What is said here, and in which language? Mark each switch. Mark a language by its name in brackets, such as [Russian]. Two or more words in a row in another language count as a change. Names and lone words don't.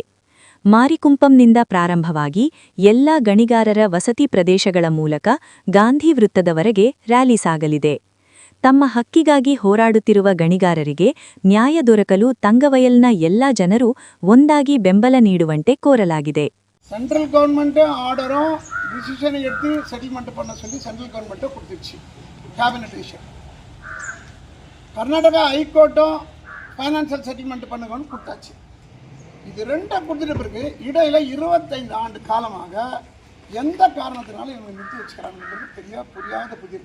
[Kannada] ಮಾರಿಕುಂಪಂನಿಂದ ಪ್ರಾರಂಭವಾಗಿ ಎಲ್ಲಾ ಗಣಿಗಾರರ ವಸತಿ ಪ್ರದೇಶಗಳ ಮೂಲಕ ಗಾಂಧಿ ವೃತ್ತದವರೆಗೆ ರ್ಯಾಲಿ ಸಾಗಲಿದೆ. ತಮ್ಮ ಹಕ್ಕಿಗಾಗಿ ಹೋರಾಡುತ್ತಿರುವ ಗಣಿಗಾರರಿಗೆ ನ್ಯಾಯ ದೊರಕಲು ತಂಗವಯಲ್ನ ಎಲ್ಲಾ ಜನರು ಒಂದಾಗಿ ಬೆಂಬಲ ನೀಡುವಂತೆ ಕೋರಲಾಗಿದೆ. [English] central government order decision [Tamil] எடுத்து செட்டில்மெண்ட் பண்ண சொல்லி [English] central government [Tamil] கொடுத்துருச்சு, [English] cabinet decision. [Tamil] கர்நாடகா ஹைகோர்ட்டும் [English] financial settlement [Tamil] பண்ணுங்கன்னு கொடுத்தாச்சு. இது ரெண்டும் கொடுத்துட்ட பிறகு இடையில் 25 ஆண்டு காலமாக எந்த காரணத்தினாலும் இவங்க நிறுத்தி வச்சுக்கிறாங்கிறது புரியாத புதிர்.